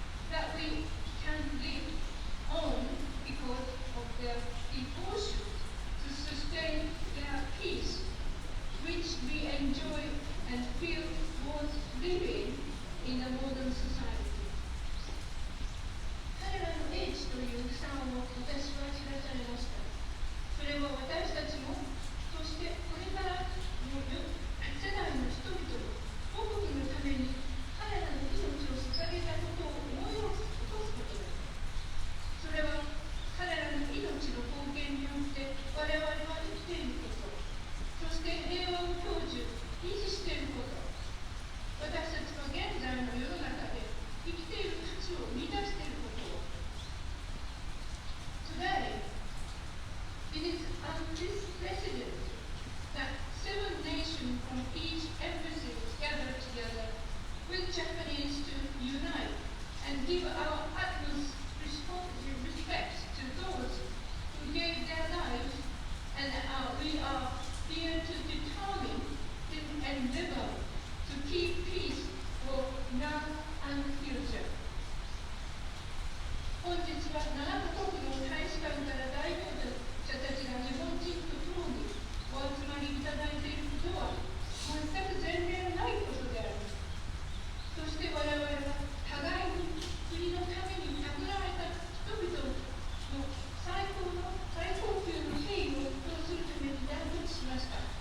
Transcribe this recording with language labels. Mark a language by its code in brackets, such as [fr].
[en] that we can live on because of their devotion to sustain their peace, which we enjoy and feel worth living in a modern society. [ja] 彼らの英知という草を私は知らされました。それは私たちも、そしてこれからの世代の人々も母国のために彼らの命を捧げたことを思い起こすことです。それは彼らの命の貢献によって我々は生きていること、そして平和を享受、維持していること、私たちは現在の世の中で生きている価値を見出していることを。 [en] Today, it is unprecedented that 7 nations from each embassy gathered together with Japanese to unite and give our utmost respect to those who gave their lives, and we are here to determine and endeavor to keep peace for now and future. [ja] 本日は7カ国の大使館から代表者たちが日本人と共にお集まりいただいていることは全く前例のないことであります。そして我々は互いに国のために託られた人々の最高級の敬意を表するために団結しました。